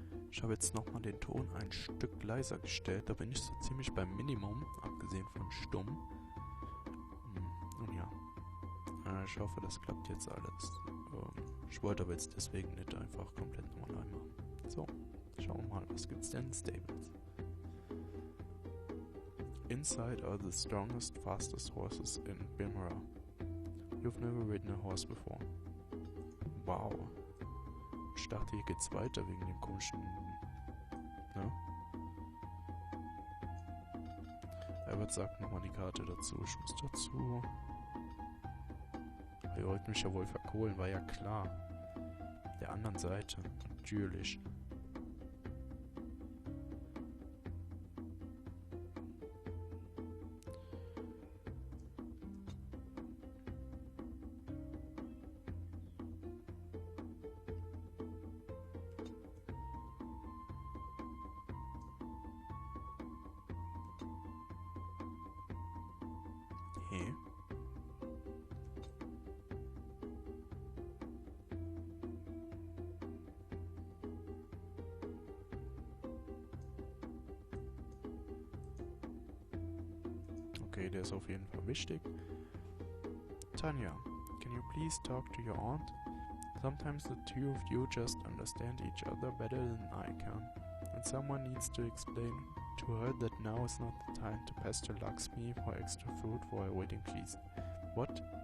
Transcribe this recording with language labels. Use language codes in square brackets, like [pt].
[de] Ich habe jetzt nochmal den Ton ein Stück leiser gestellt. Da bin ich so ziemlich beim Minimum, abgesehen von stumm. Und ja, ich hoffe, das klappt jetzt alles. Ich wollte aber jetzt deswegen nicht einfach komplett nochmal neu machen. So, schauen wir mal, was gibt's denn in Stables? [en] Inside are the strongest, fastest horses in Bimera. You've never ridden a horse before. Wow. [de] Ich dachte, hier geht's weiter wegen dem komischen... Ne? Albert sagt nochmal die Karte dazu. Ich muss dazu... Ihr wollt mich ja wohl verkohlen, war ja klar. Der anderen Seite. Natürlich. Hey. Okay, der ist auf jeden Fall wichtig. [en] Tanya, can you please talk to your aunt? Sometimes the two of you just understand each other better than I can. And someone needs to explain to her that now is not the time to pester Lakshmi for extra food for her wedding feast. What?